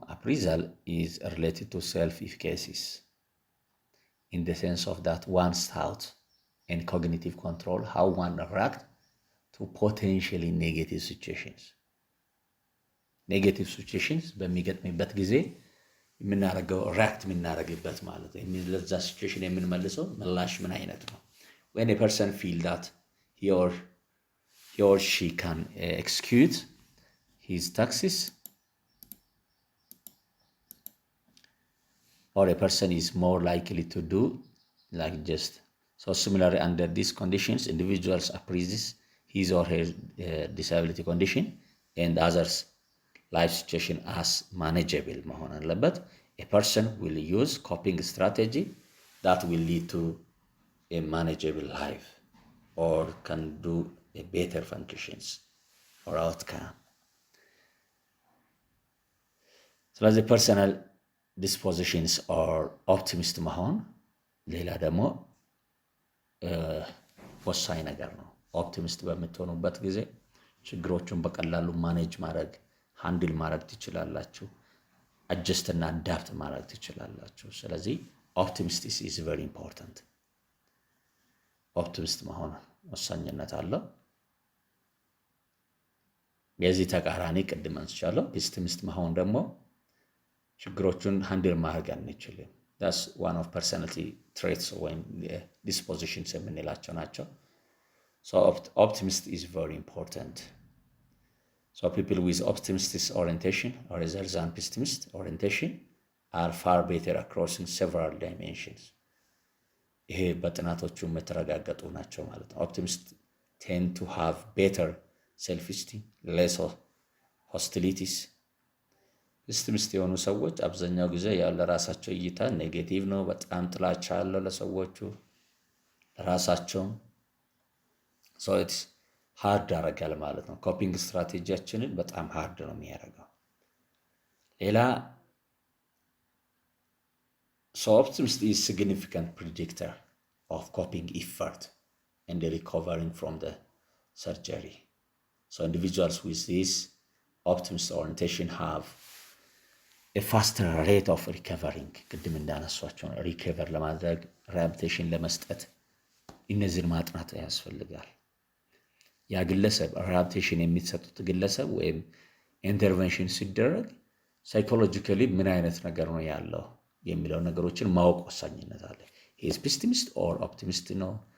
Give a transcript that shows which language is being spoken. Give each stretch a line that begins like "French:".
English: Appraisal is related to self-efficacy in the sense of that one's thought and cognitive control, how one react to potentially negative situations. Negative situations
Amharic: በሚገጥምበት ጊዜ የምናደርገው react የምናደርግበት ማለት ነው። ለዛ situation የምንመልሰው ምላሽ ምን አይነት ነው?
English: When a person feel that he or she can execute his taxes, or a person is more likely to do like just. So similarly, under these conditions, individuals appraises his or her disability condition and others' life situation as manageable. But a person will use coping strategy that will lead to a manageable life or can do a better functions or outcome. So as a personal dispositions or optimist
Amharic: መሆን ሌላ ደግሞ ወሳኝ ነገር ነው። ኦፕቲሚስት በምትሆኑበት ጊዜ ችግሮቹን በቀላሉ ማኔጅ ማድረግ ሃንድል ማድረግ ትችላላችሁ፣ አጀስት እና አዳፕት ማድረግ ትችላላችሁ። ስለዚህ ኦፕቲሚስት
English: is very important።
Amharic: ኦፕቲሚስት መሆን ወሳኝነት አለው። የዚህ ተቃራኒ ቅድም አንስቻለሁ። ፔሲሚስት መሆን ደግሞ ችግሮቹን ሃንድል ማድረግ አንችልም።
English: that's one of personality traits when dispositions
Amharic: የምንላቸው ናቸው።
English: So optimist is very important. So people with optimistic orientation rather than pessimist orientation are far better across several dimensions.
Amharic: ይሄ በጥናቶቹ የተረጋገጡ ናቸው ማለት ነው።
English: Optimists tend to have better self-esteem, less hostilities.
Amharic: ፔሲሚስት የሆኑ ሰዎች አብዛኛው ጊዜ ያለ ራሳቸው እይታ ኔጌቲቭ ነው። በጣም ጥላቻ አለው ለሰዎቹ ለራሳቸው።
English: so it's hard
Amharic: ያደርጋል ማለት ነው። ኮፒንግ ስትራቴጂያችንን በጣም ሃርድ ነው የሚያደርገው። ሌላ
English: so optimism is significant predictor of coping effort and recovering from the surgery. So individuals with this optimist orientation have a faster rate of recovering.
Amharic: ቅድም እንዳነሷቸው ሪከቨር ለማድረግ ሪሃቢሊቴሽን ለመስጠት እነዚህን ማጥናት ያስፈልጋል። ያ ግለሰብ ሪሃቢሊቴሽን የሚሰጡት ግለሰብ ወይም ኢንተርቬንሽን ሲደረግ ሳይኮሎጂካሊ ምን አይነት ነገር ነው ያለው የሚለው ነገሮችን ማወቅ ወሳኝነት አለ።
English: ሂስ ፔሲሚስት ኦር ኦፕቲሚስት
Amharic: ነው